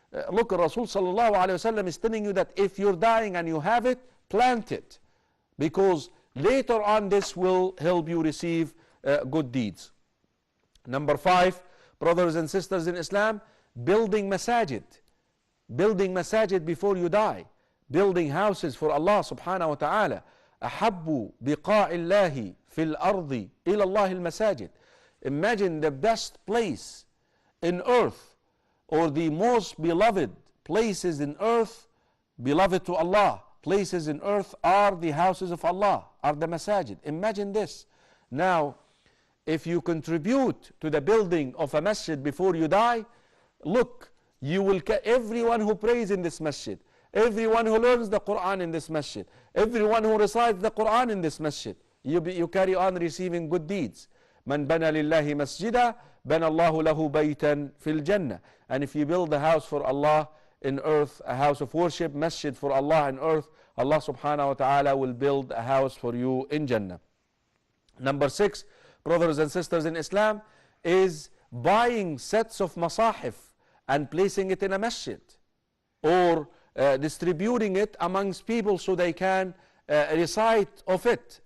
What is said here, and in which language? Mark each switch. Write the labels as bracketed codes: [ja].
[en] Look, Rasul [ar] sallallahu alayhi wa sallam [en] is telling you that if you're dying and you have it, plant it, because later on this will help you receive good deeds. Number 5, brothers and sisters in Islam, building masajid. Building masajid before you die. Building houses for Allah [ar] subhanahu wa ta'ala. أحب بقاع الله في الأرض إلى الله المساجد. [en] Imagine the best place in earth, or the most beloved places in earth, beloved to Allah, places in earth are the houses of Allah, are the masajid. Imagine this. Now, if you contribute to the building of a masjid before you die, look, you will everyone who prays in this masjid, everyone who learns the Quran in this masjid, everyone who recites the Quran in this masjid, you carry on receiving good deeds. [ar] من بنى لله مسجدا بنى الله له بيتا في الجنة. [en] And if you build a house for Allah in earth, a house of worship, masjid for Allah in earth, Allah [ar] subhanahu wa ta'ala [en] will build a house for you in Jannah. Number 6, brothers and sisters in Islam, is buying sets of masahif and placing it in a masjid, or distributing it amongst people so they can recite of it.